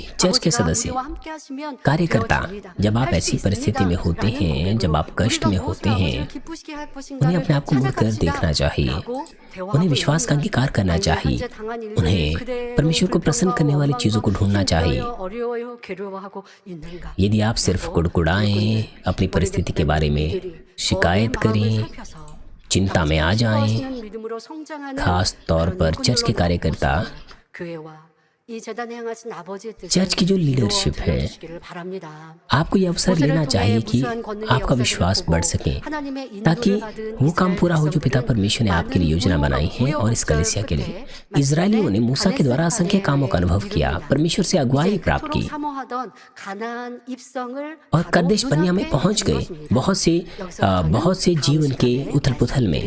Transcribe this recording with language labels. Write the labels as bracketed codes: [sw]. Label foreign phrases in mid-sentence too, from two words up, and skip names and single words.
[hi] चर्च के सदस्य, कार्यकर्ता, जब आप ऐसी परिस्थिति में होते हैं, जब आप कष्ट में होते हैं, उन्हें अपने आप को मुड़कर देखना चाहिए, उन्हें विश्वास का अंगीकार करना चाहिए, उन्हें परमेश्वर को प्रसन्न करने वाली चीजों को ढूंढना चाहिए। यदि आप सिर्फ कुड़कुड़ाएं, अपनी परिस्थिति के बारे में शिकायत करें, चिंता में आ जाएं, खास तौर पर चर्च के कार्यकर्ता, [ko] 교회와 이 재단에 향하신 아버지의 [hi] चर्च की जो लीडरशिप है, [ko] 이루어지기를 바랍니다. [hi] आपको ये अवसर लेना चाहिए कि आपका विश्वास बढ़ सके, ताकि वो काम पूरा हो जो पिता परमेश्वर ने आपके लिए योजना बनाई है। और इस कलीसिया के लिए इजरायलियों ने मूसा के द्वारा असंख्य कामों का अनुभव किया, परमेश्वर से अगुवाई प्राप्त की और कदेश बर्निया में पहुंच गए, बहुत से जीवन के उथल पुथल में।